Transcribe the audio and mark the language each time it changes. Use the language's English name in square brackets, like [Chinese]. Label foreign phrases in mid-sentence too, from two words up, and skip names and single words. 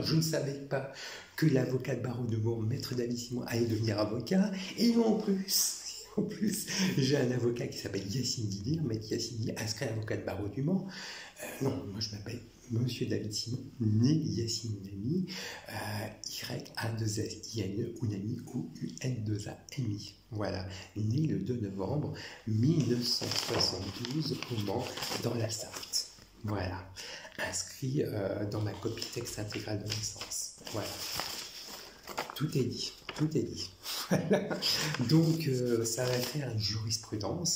[French] Je ne savais pas que l'avocat de barreau de Mans, maître David Simon, allait devenir avocat. Et en plus, j'ai un avocat qui s'appelle Yacine Didir, maître Yacine Didir, inscrit avocat de barreau du Mans. Non, moi je m'appelle Monsieur David Simon, né Yacine Ounami, Y-A-2-S-I-N-E, Ounami, O-U-N-2-A-M-I. Voilà, né le 2 novembre 1972 au Mans, dans la Sarthe. Voilà, inscrit dans ma copie texte intégrale de naissance. Voilà, tout est dit, tout est dit. Voilà. Donc, ça va faire une jurisprudence.